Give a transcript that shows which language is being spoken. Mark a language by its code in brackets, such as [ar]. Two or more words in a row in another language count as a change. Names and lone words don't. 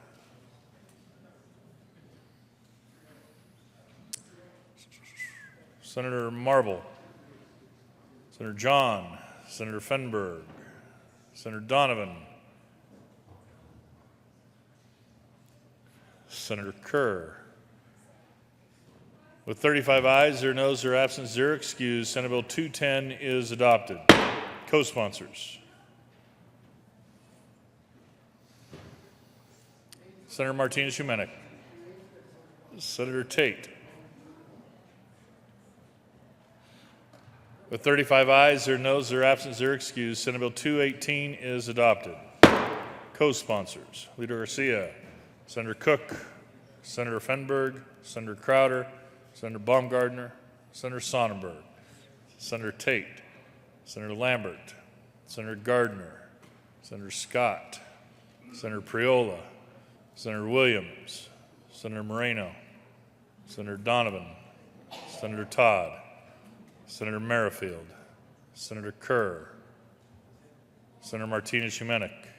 [en] Senator Marble, Senator John, Senator Fenberg, Senator Donovan, Senator Kerr. With 35 ayes, 0 noes, 0 absent, 0 excused, Senate Bill 210 is adopted. Co-sponsors: Senator Martinez-Humenick, Senator Tate. With 35 ayes, 0 noes, 0 absent, 0 excused, Senate Bill 218 is adopted. Co-sponsors: Leader Garcia, Senator Cook, Senator Fenberg, Senator Crowder, Senator Baumgardner, Senator Sonnenberg, Senator Tate, Senator Lambert, Senator Gardner, Senator Scott, Senator Priola, Senator Williams, Senator Moreno, Senator Donovan, Senator Todd, Senator Merrifield, Senator Kerr, Senator Martinez-Humenick,